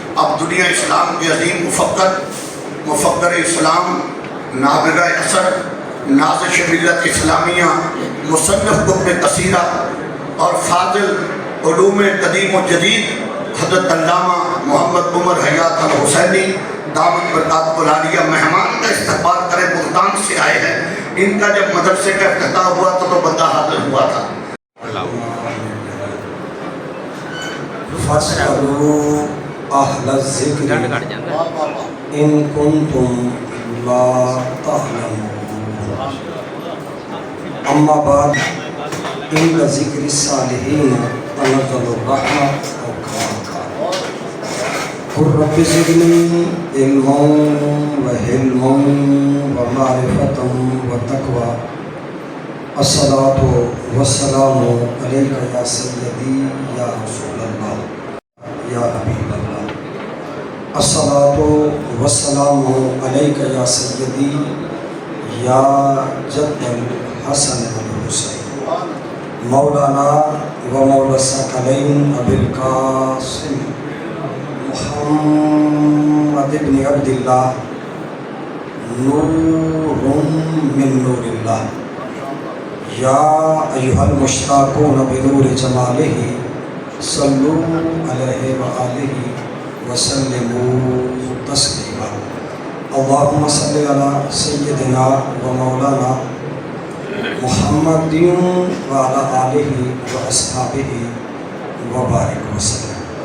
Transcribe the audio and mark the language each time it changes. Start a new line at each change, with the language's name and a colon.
Urdu: اب دنیا اسلام کے عظیم مفکر اسلام، نابغہ اثر، نازش ملت اسلامیہ، مصنف کتب کثیرہ اور فاضل علوم قدیم و جدید حضرت علامہ محمد عمر حیات الحسینی دامت برکات العالیہ مہمان کا استقبال کرے ملتان سے آئے ہیں. ان کا جب مدرسے کا افتتاح ہوا تھا تو بندہ حاضر ہوا تھا.
Arabic: فاسألوا أهل الذكر إن كنتم لا تعلمون. أما بعد عند ذكر الصالحين تنزل الرحمة أو كما قال قل رب زدني علما وحلما ومعرفة وتقوى. الصلاة والسلام عليك يا سيدي يا رسول الله يا حبيب الله. الصلاة والسلام عليك يا سيدي يا جد الحسن والحسين مولانا ومولى الثقلين أبي القاسم محمد بن عبد الله نور من نور الله. یا ایہا المشتاقون بنور جمالہ صلوا علیہ وآلہ وسلموا تسلیما. اللہم صلی علی سیدنا و مولانا محمد وعلی آلہ و اصحابہ وبارک وسلم.